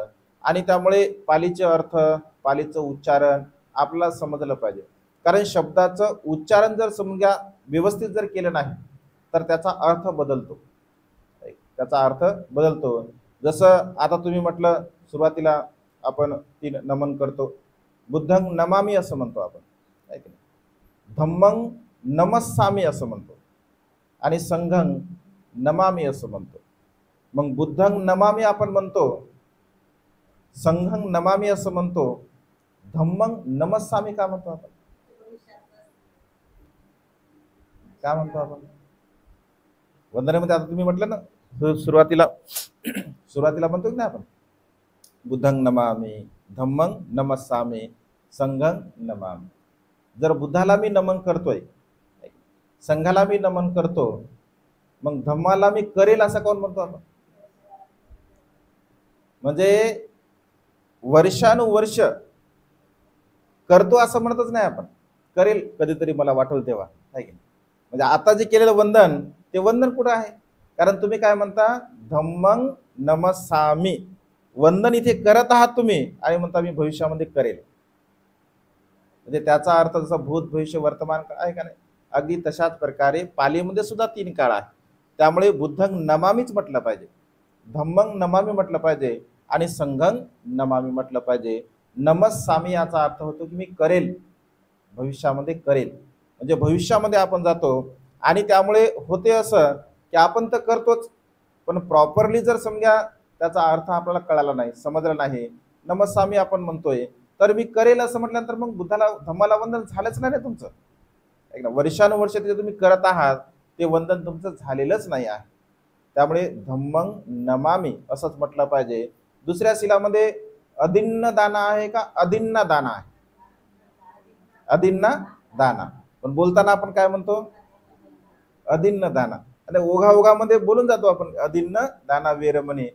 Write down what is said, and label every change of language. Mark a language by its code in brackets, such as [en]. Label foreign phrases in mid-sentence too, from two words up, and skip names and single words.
[mr] आणि त्यामुळे पालीचे अर्थ, पालीचं उच्चारण आपल्याला समजलं पाहिजे. कारण शब्दाचं उच्चारण जर समजा व्यवस्थित जर केलं नाही तर त्याचा अर्थ बदलतो, त्याचा अर्थ बदलतो. जसं आता तुम्ही म्हटलं सुरुवातीला आपण 3 नमन करतो, [pi] बुद्धं नमामि [mr] असं म्हणतो आपण, [pi] धम्मं नमस्सामी [mr] असं म्हणतो आणि [pi] संघं नमामि [mr] असं म्हणतो. मग [pi] बुद्धं नमामि [mr] आपण म्हणतो, [pi] संघं नमामि [mr] असं म्हणतो, [pi] धम्मं नमस्सामी [mr] का म्हणतो आपण? काय म्हणतो आपण वंदनेमध्ये? आता तुम्ही म्हटलं ना सुरुवातीला म्हणतो की नाही आपण, [pi] बुद्धं नमामि, धम्मं नमस्सामी, संघं नमामि. [mr] जर बुद्धाला मी नमन करतोय, संघाला मी नमन करतो, मग धम्माला मी करेल असं कोण म्हणतो आपण? म्हणजे वर्षानुवर्ष करतो असं म्हणतच नाही आपण, करेल कधीतरी मला वाटेल तेव्हा, आहे की? म्हणजे आता जे केलेलं वंदन, ते वंदन कुठं आहे? कारण तुम्ही काय म्हणता, [pi] धम्मं नमस्सामी, [mr] वंदन इथे करत आहात तुम्ही आणि म्हणता मी भविष्यामध्ये करेल. म्हणजे त्याचा अर्थ जसा भूत भविष्य वर्तमान आहे का नाही, अगदी तशाच प्रकारे पालीमध्ये सुद्धा 3 काळ आहे. त्यामुळे [pi] बुद्धं नमामीच [mr] म्हटलं पाहिजे, [pi] धम्मं नमामि [mr] म्हटलं पाहिजे आणि [pi] संघं नमामि [mr] म्हटलं पाहिजे. नमस्सामी याचा अर्थ होतो की मी करेल, भविष्यामध्ये करेल. म्हणजे भविष्यामध्ये आपण जातो आणि त्यामुळे होते असं की आपण तर करतोच, पण प्रॉपरली जर समजा त्याचा अर्थ आपल्याला कळाला नाही, समजला नाही, नमस्सामी आपण म्हणतोय तर मी करेल असं म्हटल्यानंतर मग बुद्धाला धम्माला वंदन झालंच नाही ना तुमचं. एकदा वर्षानुवर्ष ते तुम्ही करत आहात, ते वंदन तुमचं झालेलंच नाही आहे. त्यामुळे [pi] धम्मं नमामि [mr] असंच म्हटलं पाहिजे. दुसऱ्या शिलामध्ये [pi] अदिन्न दाना [mr] आहे का [pi] अदिन्ना दाना [mr] आहे? [pi] अदिन्ना दाना. [mr] पण बोलताना आपण काय म्हणतो, [pi] अदिन्न दाना. [mr] आणि ओघामध्ये बोलून जातो आपण [pi] अदिन्न दाना वेरमणी.